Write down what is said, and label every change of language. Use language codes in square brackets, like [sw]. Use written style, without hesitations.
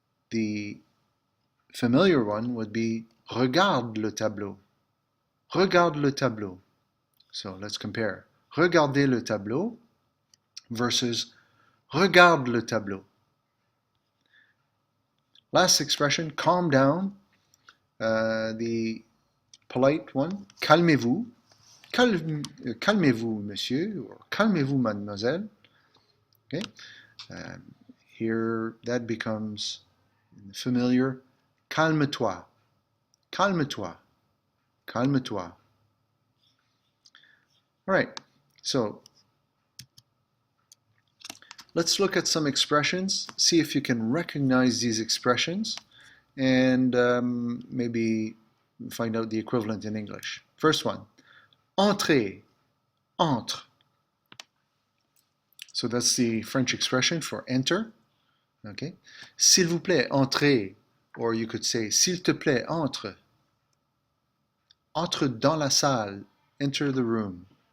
[en] The familiar one would be [fr] regarde le tableau. Regarde le tableau. [en] So let's compare. [fr] Regardez le tableau versus regarde le tableau. [en] Last expression, calm down. The polite one, calmez-vous. [fr] Calmez-vous, monsieur, or calmez-vous, mademoiselle. [en] Okay. Here, that becomes familiar. [fr] Calme-toi. Calme-toi. Calme-toi. [en] All right. So, let's look at some expressions, see if you can recognize these expressions, and maybe find out the equivalent in English. First one, entrer, entre. So that's the French expression for enter. Okay. [fr] S'il vous plaît, entrez, [en] or you could say, [fr] s'il te plaît, entre. Entre dans la salle, [en] enter the room.